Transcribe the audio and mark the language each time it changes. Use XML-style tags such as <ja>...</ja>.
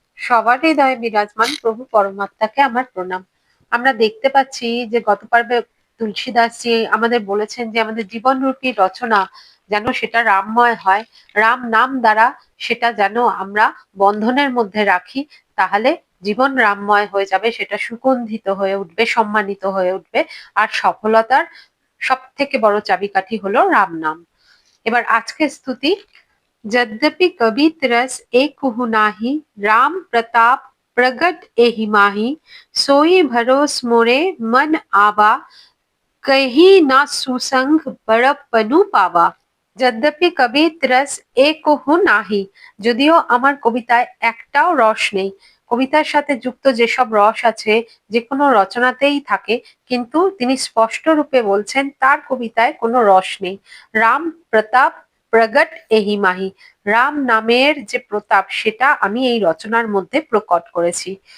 <bn>সবার হৃদয়ে বিরাজমান প্রভু পরমাত্মাকে আমার প্রণাম। আমরা দেখতে পাচ্ছি যে গত পর্বে তুলসীদাসজি আমাদের বলেছেন যে আমাদের জীবনরূপী রচনা যেন সেটা রামময় হয়, রাম নাম দ্বারা সেটা যেন আমরা বন্ধনের মধ্যে রাখি, তাহলে জীবন রামময় হয়ে যাবে, সেটা সুগন্ধিত হয়ে উঠবে, সম্মানিত হয়ে উঠবে। আর সফলতার সব থেকে বড় চাবিকাঠি হলো রাম নাম। এবার আজকের স্তুতি।</bn> <awa>यद्यपि कवि तरस एक कुहु नाही, राम प्रताप प्रगट एहि माही, सोई भरोस मोरे मन आवा, कही ना सुसंग बड़प्पनु पावा। যদ্যপি কবি ত্রস একহু নাহি,</awa> <bn>যদিও আমার কবিতায় একটাও রস নেই। কবিতার সাথে যুক্ত যেসব রস আছে যে কোনো রচনাতেই থাকে, কিন্তু তিনি স্পষ্ট রূপে বলছেন তার কবিতায় কোনো রস নেই।</bn> <awa>রাম প্রতাপ প্রগট এহি মাহি,</awa> <bn>রাম নামের যে প্রতাপ সেটা আমি এই রচনার মধ্যে প্রকট করেছি।</bn>